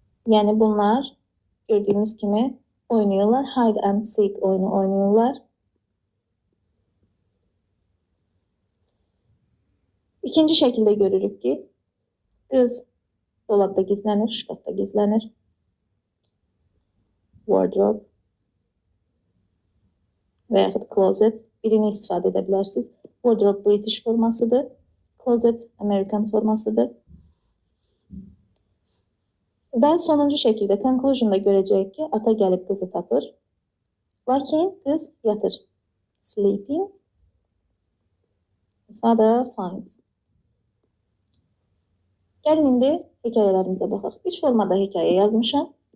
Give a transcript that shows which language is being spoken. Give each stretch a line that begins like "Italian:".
Azerbaijani: Yəni bunlar gördüyümüz kimi oynayırlar. Hide and seek oyunu oynayırlar. İkinci şəkildə görürük ki, qız dolabda gizlənir, şkafda gizlənir. Wardrobe və yaxud closet. Birini istifadə edə bilərsiniz. Wardrobe British formasıdır. Closet American formasıdır. Və sonuncu şəkildə conclusion'da görəcəyik ki, ata gəlib qızı tapır. Lakin qız yatır. Sleeping.
English: Father finds.
Azerbaijani: Gəlin indi hekayələrimizə baxaq. 3 formada hekayə yazmışam.